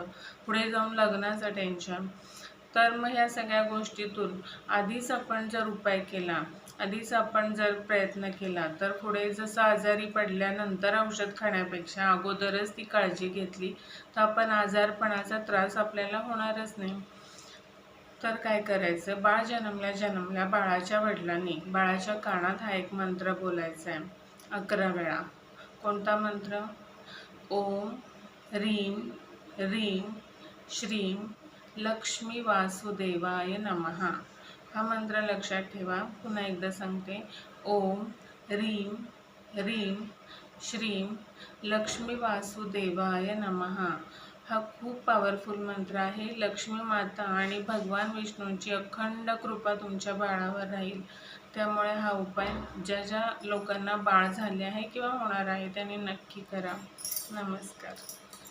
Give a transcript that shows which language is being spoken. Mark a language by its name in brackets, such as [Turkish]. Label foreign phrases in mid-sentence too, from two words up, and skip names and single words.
[Marathi] पुढे जाऊन लग्नाचं टेन्शन. तर मग ह्या सगळ्या गोष्टीतून आधीच आपण जर उपाय केला, आधीच आपण जर प्रयत्न केला, तर पुढे जसं आजारी पडल्यानंतर औषध खाण्यापेक्षा अगोदरच ती काळजी घेतली तर आपण आजारपणाचा त्रास आपल्याला होणारच नाही. तर काय करायचं, बाळ जन्मल्या बाळाच्या वडिलांनी बाळाच्या कानात हा एक मंत्र बोलायचा आहे 11 वेळा. कोणता मंत्र? [Sanskrit] ओम ह्रीं ह्रीं श्रीं लक्ष्मी वासुदेवाय नमः. [Marathi] हा मंत्र लक्षात ठेवा. पुन्हा एकदा सांगते. [Sanskrit] ओम ह्रीं ह्रीं श्रीं लक्ष्मी वासुदेवाय नमः. [Marathi] हा खूप पॉवरफुल मंत्र आहे. लक्ष्मी माता आणि भगवान विष्णूंची अखंड कृपा तुमच्या बाळावर राहील. त्यामुळे हा उपाय ज्या लोकांना बाळ झाले आहे किंवा होणार आहे त्यांनी नक्की करा. नमस्कार.